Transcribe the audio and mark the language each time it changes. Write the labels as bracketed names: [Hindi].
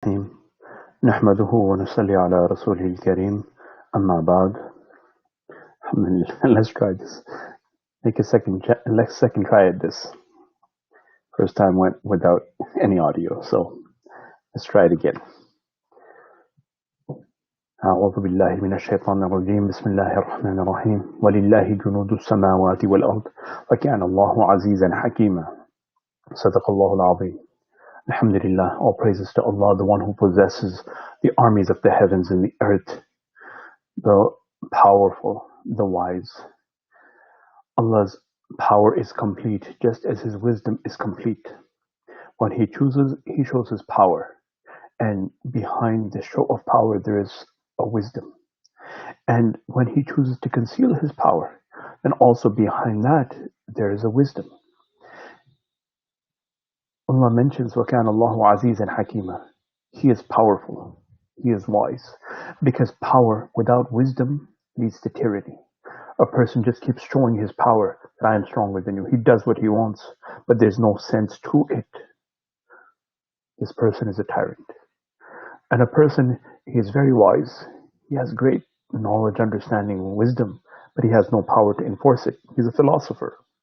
[Arabic] الرحيم نحمده ونصلي على رسوله الكريم أما بعد. [English] Let's try this. Make a second try at this. First time went without any audio, so let's try it again. [Arabic] أعوذ بالله من الشيطان الرجيم. بسم الله الرحمن الرحيم. ولله جنود السماوات والأرض وكان الله عزيزا حكيما. صدق الله العظيم. [English] Alhamdulillah, all praises to Allah, the one who possesses the armies of the heavens and the earth, the powerful, the wise. Allah's power is complete, just as His wisdom is complete. When He chooses, He shows His power. And behind the show of power, there is a wisdom. And when He chooses to conceal His power, then also behind that, there is a wisdom. Allah mentions, [Arabic] وَكَانَ اللَّهُ عَزِيزًا حَكِيمًا. [English] He is powerful. He is wise. Because power without wisdom leads to tyranny. A person just keeps showing his power, that I am stronger than you. He does what he wants, but there's no sense to it. This person is a tyrant. And a person, he is very wise. He has great knowledge, understanding, wisdom, but he has no power to enforce it. He's a philosopher.